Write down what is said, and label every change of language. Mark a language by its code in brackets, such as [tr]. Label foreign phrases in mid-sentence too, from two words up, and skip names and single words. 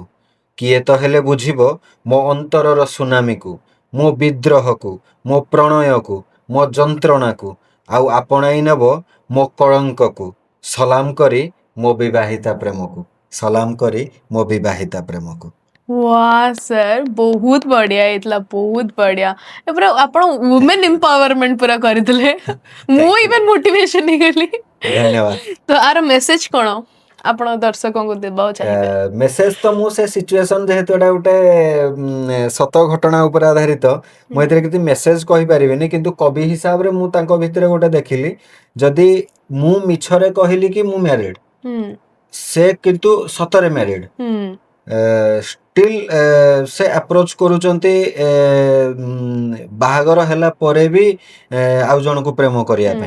[or] କିଏ ତ ହେଲେ ବୁଝିବ ମୋ ଅନ୍ତରର ସୁନାମୀକୁ, ମୋ ବିଦ୍ରୋହକୁ, ମୋ ପ୍ରଣୟକୁ, ମୋ ଯନ୍ତ୍ରଣାକୁ, ଆଉ ଆପଣାଇ ନେବ ମୋ କଳଙ୍କକୁ। ସଲାମ କରି ମୋ ବିବାହିତା ପ୍ରେମକୁ। ସଲାମ କରି ମୋ ବିବାହିତା ପ୍ରେମକୁ। [hi] वाह सर बहुत बढ़िया [or] ହେଇଥିଲା ବହୁତ ବଢିଆ ଏ ପୁରା ଆପଣ [en] women empowerment [or] ପୁରା କରିଥିଲେ ମୁଁ [en] even motivation [or] ହେଇଗଲି ଧନ୍ୟବାଦ। ତ ଆର ମେସେଜ କ'ଣ ଆପଣ ଦର୍ଶକଙ୍କୁ ଦେବାକୁ ଚାହିଁବେ? ମେସେଜ ତ ମୁଁ ସେ ସିଚୁଏସନ ଯେହେତୁ ଏଟା ଗୋଟେ ସତ ଘଟଣା ଉପରେ ଆଧାରିତ, ମୁଁ ଏଥିରେ କିଛି ମେସେଜ କହିପାରିବିନି, କିନ୍ତୁ କବି ହିସାବରେ ମୁଁ ତାଙ୍କ ଭିତରେ ଗୋଟେ ଦେଖିଲି, ଯଦି ମୁଁ ମିଛରେ କହିଲି କି ମୁଁ ମ୍ୟାରିଡ, ସେ କିନ୍ତୁ ସତରେ ମ୍ୟାରିଡ, ଷ୍ଟିଲ୍ ସେ ଆପ୍ରୋଚ କରୁଛନ୍ତି ବାହାଘର ହେଲା ପରେ ବି ଆଉ ଜଣକୁ ପ୍ରେମ କରିବା ପାଇଁ।